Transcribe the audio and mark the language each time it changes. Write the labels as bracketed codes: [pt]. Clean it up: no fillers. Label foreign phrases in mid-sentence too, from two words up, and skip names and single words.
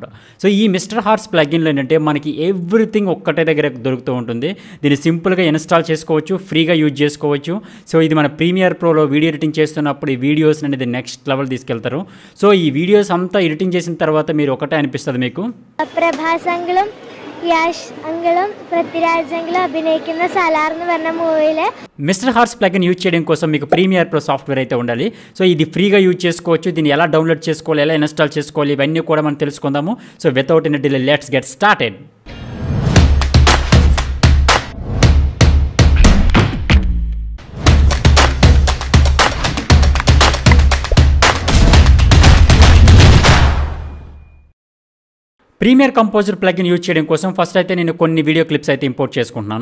[te] సో ఈ మిస్టర్ హార్స్ ప్లగిన్లో ఏంటంటే మనకి ఎవ్రీథింగ్ ఒక్కటే దగ్గర దొరుకుతూ ఉంటుంది. దీన్ని సింపుల్గా ఇన్స్టాల్ చేసుకోవచ్చు, ఫ్రీగా యూజ్ చేసుకోవచ్చు. సో ఇది మన ప్రీమియర్ ప్రోలో [en] video editing [te] చేస్తున్నప్పుడు ఈ వీడియోస్ అనేది [en] next level [te] తీసుకెళ్తారు. సో ఈ వీడియోస్ అంతా ఎడిటింగ్ చేసిన తర్వాత మీరు ఒకటే అనిపిస్తుంది మీకు, [ml] പ്രഭാസങ്ങളും യാഷ് അങ്കളും പൃഥ്വിരാജ് അങ്കളും അഭിനയിക്കുന്ന സലാർ എന്ന് പറഞ്ഞ മൂവിയിലെ [te] మిస్టర్ హార్స్ ప్లగిన్ యూజ్ చేయడం కోసం మీకు ప్రీమియర్ ప్రో సాఫ్ట్వేర్ అయితే ఉండాలి. సో ఇది ఫ్రీగా యూజ్ చేసుకోవచ్చు. దీన్ని ఎలా డౌన్లోడ్ చేసుకోవాలి, ఎలా ఇన్స్టాల్ చేసుకోవాలి, ఇవన్నీ కూడా మనం తెలుసుకుందాము. [en] So without any delay let's get started. [te] ప్రీమియర్ కంపోజర్ ప్లగిన్ యూజ్ చేయడం కోసం ఫస్ట్ అయితే నేను కొన్ని [en] video clips [te] అయితే ఇంపోర్ట్ చేసుకుంటున్నాను.